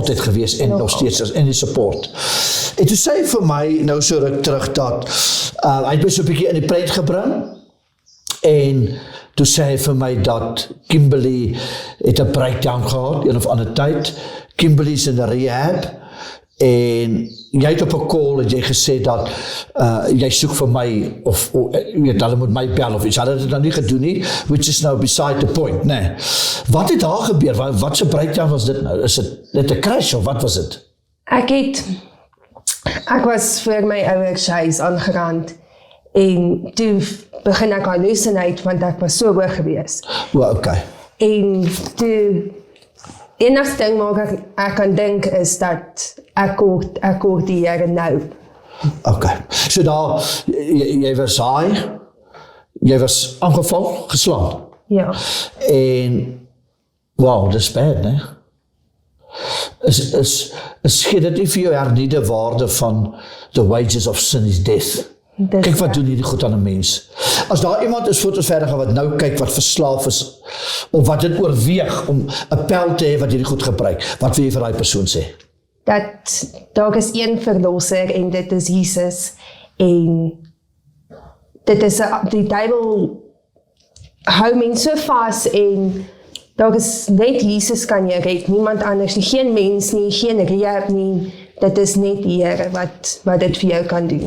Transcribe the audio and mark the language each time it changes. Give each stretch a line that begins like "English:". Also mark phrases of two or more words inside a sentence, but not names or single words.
Afrikaans: altyd gewees en nog steeds is, en die support. En toe sê hy vir my, nou so ruk terug dat, hy het my so 'n bietjie in die pret gebring, en toe sê hy vir my dat Kimberly het 'n breakdown gehad, een of ander tyd. Kimberly's in 'n rehab, en jy het op 'n call het jy gesê dat jy soek vir my of jy weet hulle moet my bel of iets. Hulle het dit nou nie gedoen nie,
English: which is now beside the point,
Afrikaans: nee. Wat het daar gebeur? Wat se breakdown was dit nou? Is dit net 'n crash of wat was dit? Ek was vir my ouers huis aangerand en toe begin ek hallucinate want ek was so hoog gewees. Okay. En toe enigste ding wat ek kan dink is dat ek hoor die Here nou. Okay. So daar, jy was saai, jy was aangeval, geslaan. Ja. En, wow, dis bad, né? Gee dit nie vir jou hernieuwde waarde van
English: the wages of sin is death?
Afrikaans: Kyk wat doen hierdie goed aan 'n mens. As daar iemand is fotoverdige wat nou kyk wat verslaaf is, of wat dit oorweeg om 'n pel te hê wat hierdie goed gebruik, wat wil jy vir daai persoon sê? Dat daar is een verlosser en dit is Jesus en dit is die duiwel hou mense so vas en daar is net Jesus kan jy red, niemand anders nie, geen mens nie, geen rehab nie, dit is net die Here wat dit vir jou kan doen.